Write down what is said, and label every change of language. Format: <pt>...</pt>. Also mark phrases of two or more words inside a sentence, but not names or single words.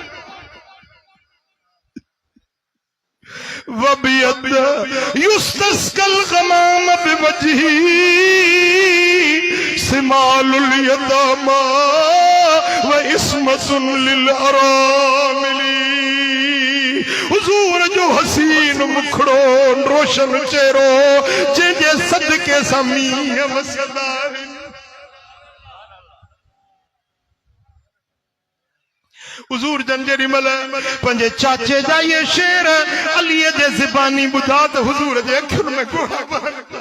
<ar>وأبيض يستسقى الغمام بوجهه ثمال اليتامى وعصمة للأرامل.</ar> <sd>हुजूर जो हसीन मुखड़ो रोशन चेहरो जंहिंजे सदके सां मींहुं वसंदा आहिनि। हुजूर जन जेॾी महिल पंहिंजे चाचे जा इहे शेर अलीअ जे ज़बानी ॿुधा त हुजूर जे अखियुनि में ॻोढ़ा बहनि।</sd>